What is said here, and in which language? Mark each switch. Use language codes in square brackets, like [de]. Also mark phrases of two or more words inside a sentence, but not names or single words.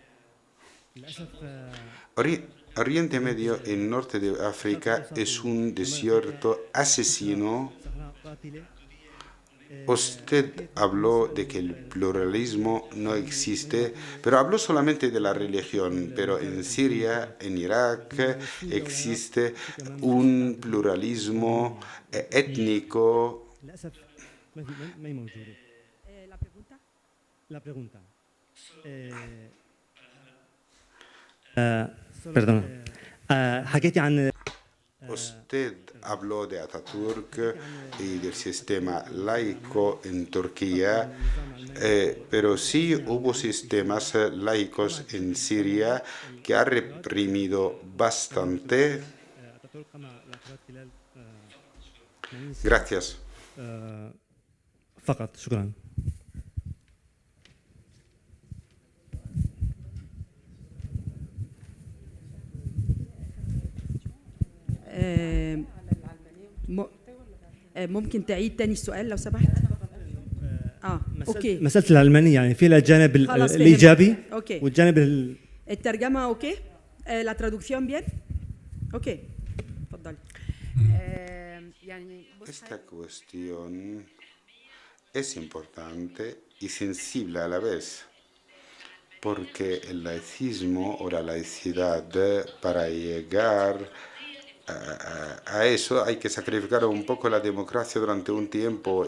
[es] Oriente Medio, el norte de África, es un desierto asesino Usted habló de que el pluralismo no existe, pero habló solamente de la religión, pero en Siria, en Irak, existe un pluralismo étnico. La pregunta. Perdón. [ar] حكيتي عن [es] Usted habló de Atatürk y del sistema laico en Turquía, pero sí hubo sistemas laicos en Siria que ha reprimido bastante. Gracias. [ar] فقط شكرا. ممكن تعيد تاني السؤال لو سمحت؟ اوكي. مسألة العلمانية يعني في لها الجانب خلاص فهمت. الإيجابي اوكي. والجانب الترجمة اوكي؟ [es] la traducción bien? [ar] اوكي. اتفضلي. [es] Esta cuestión es importante y sensible a la vez, porque el laicismo o la laicidad, para llegar a eso hay que sacrificar un poco la democracia durante un tiempo.